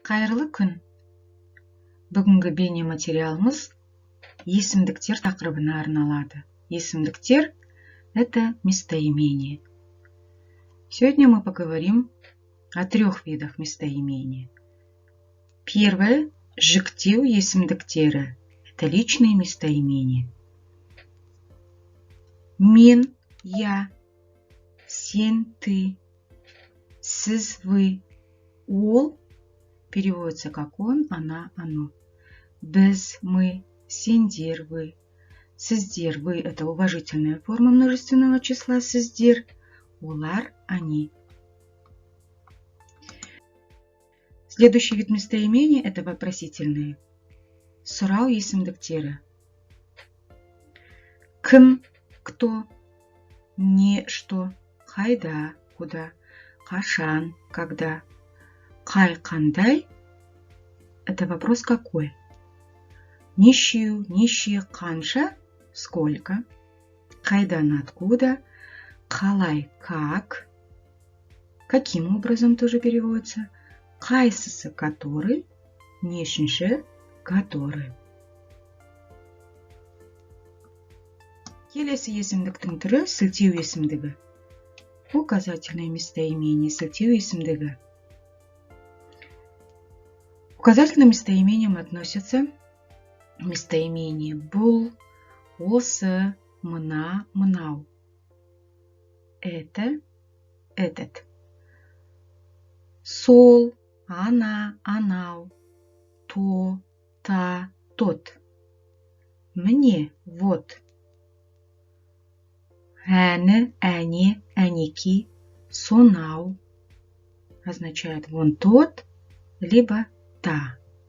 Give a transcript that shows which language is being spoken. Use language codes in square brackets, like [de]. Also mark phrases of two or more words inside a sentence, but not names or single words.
[kk] Қайырлы күн. Бүгінгі бейнематериалымыз есімдіктер тақырыбына арналады. Есімдіктер – [ru] это местоимения. Сегодня мы поговорим о 3 видах местоимения. Первое – [kk] жіктеу есімдіктері. [ru] Это личные местоимения. [kk] Мен, я, сен, ты, сіз, [ru] вы. Ол переводится как он, она, оно. [kk] Біз, мы, сендер, вы. [ru] Сіздер, вы – это уважительная форма множественного числа сіздер. [kk] Олар, [ru] они. Следующий вид местоимения – это вопросительные. [kk] Сұрау есімдіктері. Кім, [ru] кто, не, что, қайда, куда, қашан, когда. [kk] Қай, қандай – [ru] это вопрос какой. [kk] Нешеу, неше, қанша, [ru] сколько. [kk] Қайдан, откуда. Қалай, как. [ru] Каким образом тоже переводится. [kk] Қайсысы, который. Нешінші, который. Келесі есімдіктің түрі сілтеу есімдігі. [ru] Указательное местоимение, [kk] сілтеу есімдігі. [ru] К указательным местоимениям относятся местоимение [kk] бұл, осы, мына, мынау. [ru] Это, этот. Сол, она, анау. То, та, тот. Мне, вот. [kk] Әні, әне, әнеки, сонау. [ru] Означает вон тот, либо та.